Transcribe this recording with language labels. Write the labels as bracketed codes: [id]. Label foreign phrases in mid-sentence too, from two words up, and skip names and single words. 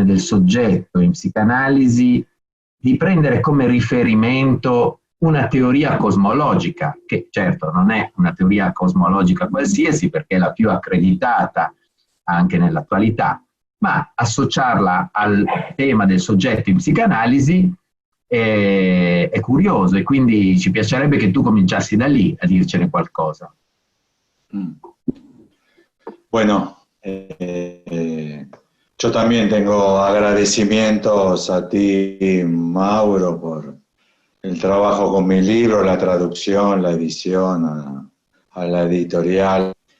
[it] del soggetto in psicanalisi, di prendere come riferimento una teoria cosmologica, che certo non è una teoria cosmologica qualsiasi perché è la più accreditata anche nell'attualità, ma associarla al tema del soggetto in psicanalisi è curioso e quindi ci piacerebbe che tu cominciassi da lì a dircene qualcosa. [es] Bueno, yo también tengo agradecimientos a ti, Mauro, por el trabajo con mi libro, la traducción, la edición, a la editorial.